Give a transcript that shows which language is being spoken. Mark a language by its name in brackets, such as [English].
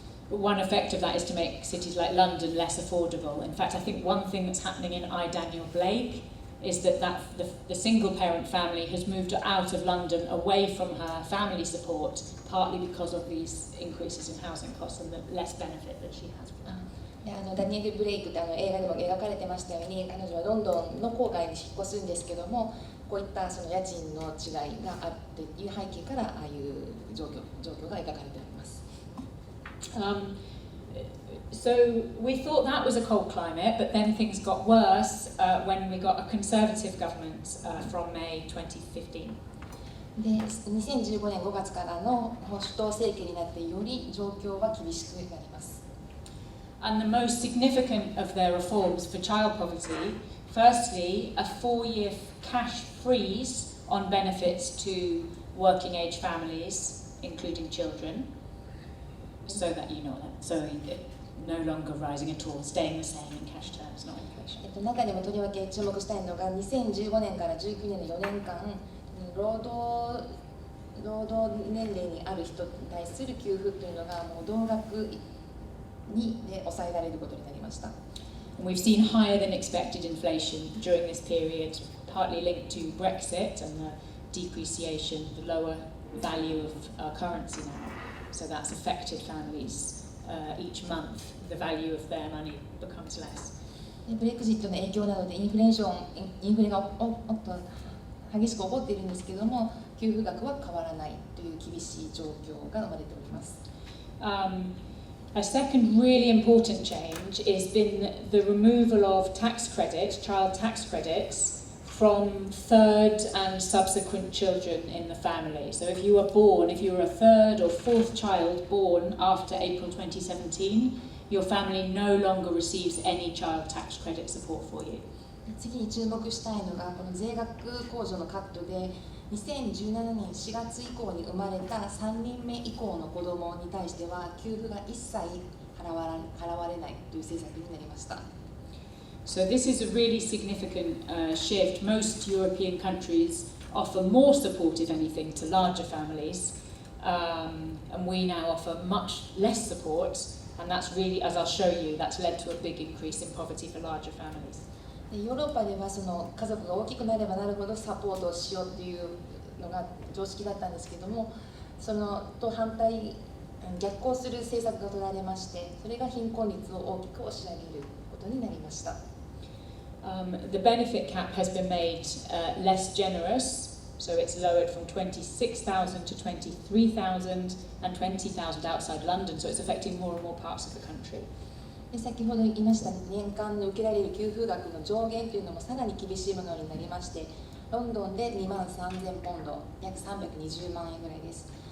[English] One effect of that is to make cities like London less affordable. In fact, I think one thing that's happening in I. Daniel Blake is that the single parent family has moved out of London away from her family support, partly because of these increases in housing costs and the less benefit that she has from that. [Japanese] ダニエル・ブレイクって映画でも描かれてましたように、彼女はロンドンの郊外に引っ越すんですけども、こういったその家賃の違いがあっていう背景からああいう状況が描かれております。 [English] So we thought that was a cold climate, but then things got worse when we got a Conservative government from May 2015. [Japanese] で、2015年5月からの保守党政権になってより状況は厳しくなります。 [English] And the most significant of their reforms for child poverty, firstly, a 4-year cash freeze on benefits to working age families, including children, so that you know that, so no longer rising at all, staying the same in cash terms, not inflation. [Japanese] 中でもとりわけ注目したいのが2015年から19年の4年間労働年齢にある人に対する給付というのがもう同額にで抑えられることになりました。 [English] And we've seen higher than expected inflation during this period, partly linked to Brexit and the depreciation, the lower value of our currency now. So that's affected families each month. The value of their money becomes less. [Japanese] ブレクジットの影響などでインフレが激しく起こっているんですけれども、給付額は変わらないという厳しい状況が生まれております。 [English] A second really important change has been the removal of tax credits, child tax credits, from third and subsequent children in the family. So if you were a third or fourth child born after April 2017, your family no longer receives any child tax credit support for you. [Japanese] 次に注目したいのがこの税額控除のカットで2017年4月以降に生まれた3人目以降の子どもに対しては給付が一切払われないという政策になりました。 [English] So this is a really significant shift. Most European countries offer more support, if anything, to larger families, and we now offer much less support, and that's really, as I'll show you, that's led to a big increase in poverty for larger families. [Japanese] ヨーロッパではその家族が大きくなればなるほどサポートをしようというのが常識だったんですけども、そのと逆行する政策が取られまして、それが貧困率を大きく押し上げることになりました。 [English] The benefit cap has been made less generous, so it's lowered from 26,000 to 23,000 and 20,000 outside London, so it's affecting more and more parts of the country. [Japanese] 先ほど言いました年間の受けられる給付額の上限というのもさらに厳しいものになりまして、ロンドンで23,000ポンド、約320万円ぐらいです。